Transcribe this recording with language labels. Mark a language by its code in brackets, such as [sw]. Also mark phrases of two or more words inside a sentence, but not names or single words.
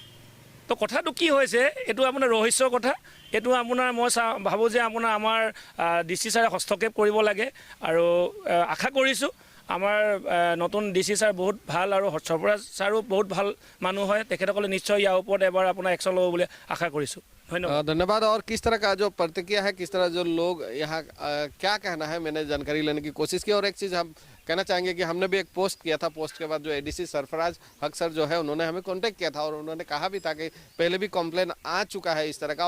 [as] তো কথাটো কি হৈছে এইটো আপোনাৰ ৰহস্যৰ কথা। এইটো আপোনাৰ মই ভাবোঁ যে আমাৰ DC ছাৰে হস্তক্ষেপ কৰিব লাগে, আৰু আশা কৰিছোঁ আমাৰ নতুন DC ছাৰ বহুত ভাল, আৰু সৰফৰাজ ছাৰো বহুত ভাল মানুহ হয়, তেখেতসকলে নিশ্চয় ইয়াৰ ওপৰত এবাৰ আপোনাৰ একশ্যন ল'ব বুলি আশা কৰিছোঁ। [hi] धन्यवाद। और किस तरह का जो प्रतिक्रिया है, किस तरह जो लोग यहाँ क्या कहना है, मैंने जानकारी लेने की कोशिश की। और एक चीज़ हम कहना चाहेंगे कि हमने भी एक पोस्ट किया था, पोस्ट के बाद जो ADC सरफराज हक सर जो है उन्होंने हमें कांटेक्ट किया था और उन्होंने कहा भी था कि पहले भी कंप्लेन आ चुका है इस तरह का।